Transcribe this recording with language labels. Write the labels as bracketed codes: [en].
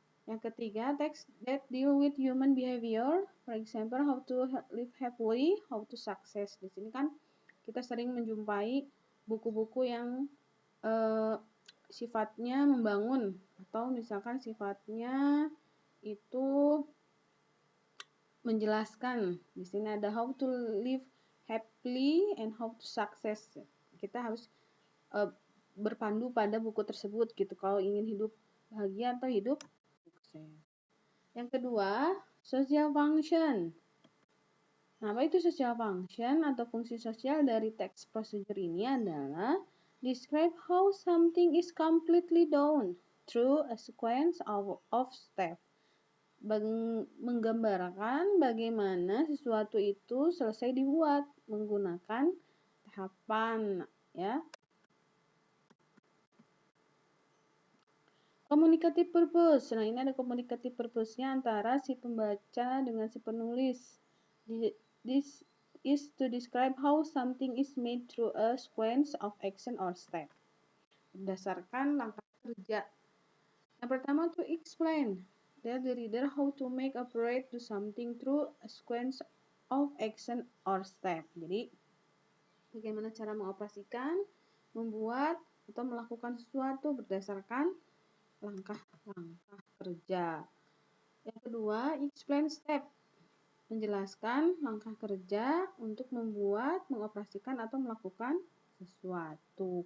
[id] Yang ketiga, [en] text that deal with human behavior, for example, how to live happily, how to success. [id] Di sini kan kita sering menjumpai buku-buku yang sifatnya membangun atau misalkan sifatnya itu menjelaskan. Di sini ada [en] how to live happily and how to success. [id] Kita harus berpandu pada buku tersebut gitu kalau ingin hidup bahagia atau hidup sukses. Yang kedua, social function. Nah, apa itu social function atau fungsi sosial dari text procedure ini adalah [en] describe how something is completely done through a sequence of steps. [id] Menggambarkan bagaimana sesuatu itu selesai dibuat menggunakan tahapan ya. [en] Communicative purpose. [id] Nah, ini ada communicative purpose-nya antara si pembaca dengan si penulis. [en] This is to describe how something is made through a sequence of action or step. [id] Berdasarkan langkah kerja. Yang pertama [en] to explain. Tell the reader how to make operate do something through a sequence of action or step. [id] Jadi, bagaimana cara mengoperasikan, membuat, atau melakukan sesuatu berdasarkan langkah-langkah kerja. Yang kedua, [en] explain step. [id] Menjelaskan langkah kerja untuk membuat, mengoperasikan, atau melakukan sesuatu.